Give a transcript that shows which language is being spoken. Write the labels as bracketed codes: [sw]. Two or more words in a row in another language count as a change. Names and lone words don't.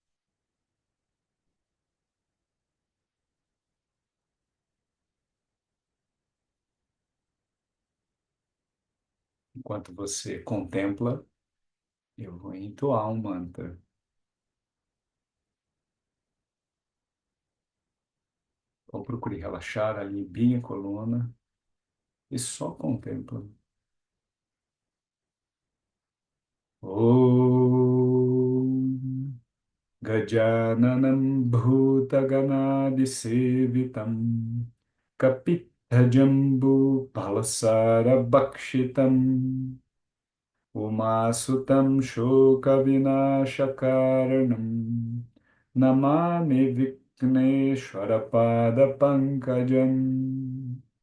[pt] Enquanto você contempla, eu vou entoar um mantra. Ou procure relaxar ali bem a coluna e só contempla. [sa] ॐ गजाननं भूतगणादिसेवितं कपित्थजम्बू फलसार भक्षितम् उमासुतं शोकविनाशकारणं नमामि विघ्नेश्वर पाद पङ्कजम्